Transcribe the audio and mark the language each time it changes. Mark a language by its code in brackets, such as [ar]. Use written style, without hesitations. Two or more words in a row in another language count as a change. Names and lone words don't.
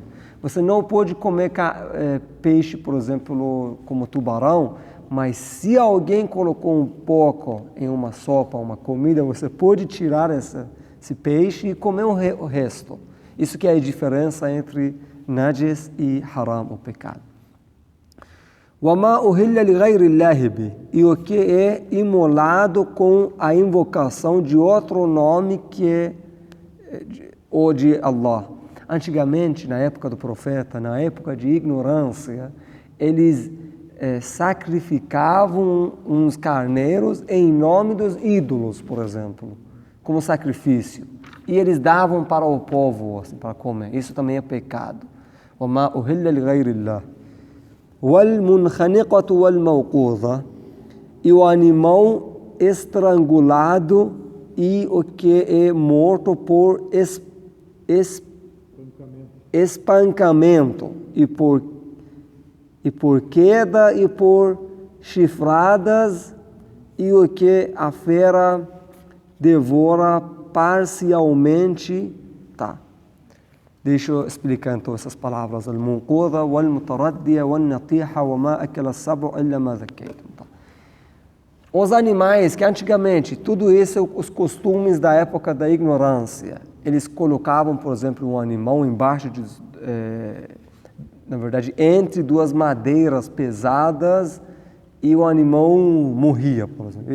[pt] Você não pode comer peixe, por exemplo, como tubarão, mas se alguém colocou um pouco em uma sopa, uma comida, você pode tirar esse peixe e comer o resto. Isso que é a diferença entre najas e haram, o pecado. [ar] وَمَا أُهِلَّ لِغَيْرِ اللَّهِ بِهِ, [pt] e o que é imolado com a invocação de outro nome que é o de Allah. Antigamente, na época do profeta, na época de ignorância, eles sacrificavam uns carneiros em nome dos ídolos, por exemplo, como sacrifício. E eles davam para o povo, assim, para comer. Isso também é pecado. [ar] وَمَا أُهِلَّ لِغَيْرِ اللَّهِ. وَالْمُنْخَنِقَةُ وَالْمَوْقُوذَةُ, [pt] e o animal estrangulado e o que é morto por espancamento e por queda e por chifradas, e o que a fera devora parcialmente. Tá. Deixa eu explicar então essas palavras. [ar] المنقوذة والمتردية والنطيحة وما أكل السبع إلا ما ذكيتم. [pt] Os animais que antigamente, tudo isso os costumes da época da ignorância. Eles colocavam, por exemplo, um animal embaixo de, na verdade, entre duas madeiras pesadas, e o animal morria, por exemplo.